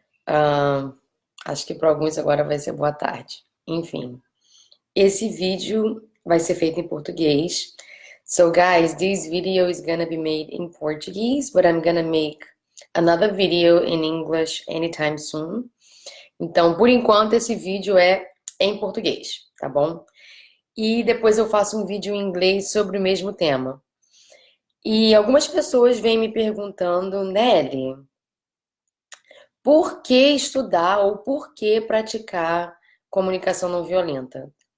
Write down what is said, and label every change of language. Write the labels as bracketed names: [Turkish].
[Portuguese] Ah, acho que para alguns agora vai ser boa tarde. Enfim, esse vídeo vai ser feito em português. [English] So, guys, this video is gonna be made in Portuguese, but I'm gonna make another video in English anytime soon. [Portuguese] Então, por enquanto, esse vídeo é em português, tá bom? E depois eu faço um vídeo em inglês sobre o mesmo tema. E algumas pessoas vêm me perguntando, Nelly, por que estudar ou por que praticar comunicação não violenta?